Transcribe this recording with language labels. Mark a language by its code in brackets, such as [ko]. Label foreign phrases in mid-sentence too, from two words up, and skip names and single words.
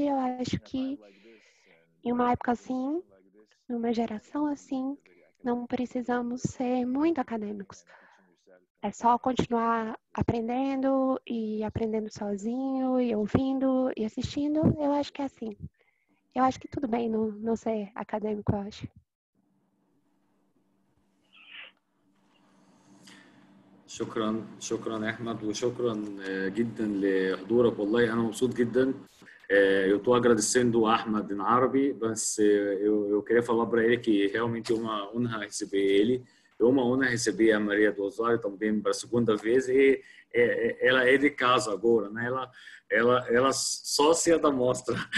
[pt] Eu acho que em uma época assim, numa geração assim, não precisamos ser muito acadêmicos. É só continuar aprendendo e aprendendo sozinho e ouvindo e assistindo. Eu acho que é assim. Eu acho que tudo bem não ser acadêmico, eu acho. [ar] شكرا أحمد وشكرا جدا لحضورك. والله أنا مبسوط جدا. [pt] Eu estou agradecendo a Ahmad em árabe, mas eu queria falar para ele que realmente é uma honra receber ele. É uma honra receber a Maria do Rosário também para a segunda vez. E ela é de casa agora, né? Ela sócia da mostra.